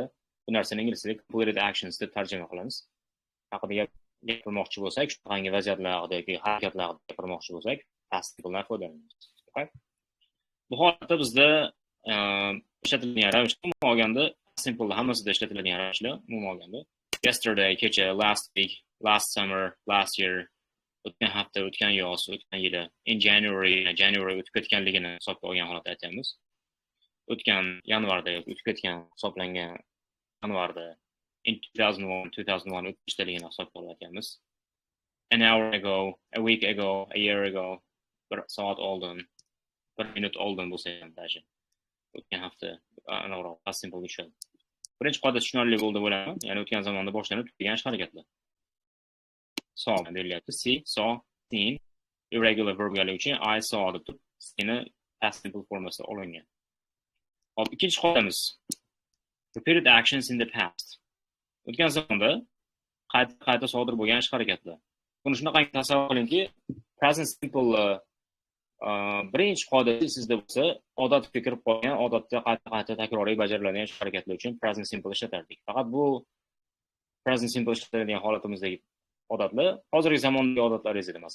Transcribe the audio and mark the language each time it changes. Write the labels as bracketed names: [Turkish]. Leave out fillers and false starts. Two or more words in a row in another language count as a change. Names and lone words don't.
[Uzbek] Bu narsani ingliz tilida [English] completed actions [Uzbek] deb tarjima qilamiz. Haqida gapirmoqchi bo'lsak, shunaqangi vaziyatlar haqida yoki harakatlar haqida gapirmoqchi bo'lsak, [English] past simple'dan [Uzbek] foydalanamiz. Okay? Bu holatda bizda ishlatilgan ravishda olganda simple hammasida ishlatiladigan ravishlar umuman olganda. Yesterday, kecha, [English] last week, last summer, last year, [Uzbek] o'tgan hafta, o'tgan yoz, o'tgan yili, [English] in January [Uzbek] o'tib ketganligini hisobga olgan holatda aytamiz. O'tgan yanvarda o'tib ketgan hisoblangan yanvarda, in 2001 o'tishdaligini hisobga olyapmiz. [English] An hour ago, a week ago, a year ago, [Uzbek] bir soat oldin, bir minut oldin bo'lsa ham даже. O'tgan hafta anaviroq [English] past simple [Uzbek] tushadi. Birinchi qoida tushunarli bo'ldi bo'laman. Ya'ni o'tgan zamonda boshlanib tugagan ish harakatlar. Saw berilyapti. [English] See, saw, seen, irregular verb [Uzbek] uchun [English] I saw [Uzbek] deb turib, seni [English] past simple [Uzbek] formasida olingan. Hop, ikkinchi qoidamiz. [English] Repeated actions in the past. [Uzbek] O'tgan zamonda qayta sodir bo'lgan ish harakatlar. Buni shunaqangi tasavvur qilingki, [English] present simple [Uzbek] birinchi qoidasi sizda bo'lsa, odatga kirib qolgan, odatda qayta takroriy bajariladigan ish harakatlar uchun [English] present simple [Uzbek] ishlatardik. Faqat bu [English] present simple [Uzbek] ishlatadigan holatimizdagi odatlar hozirgi zamondagi odatlaringiz edi.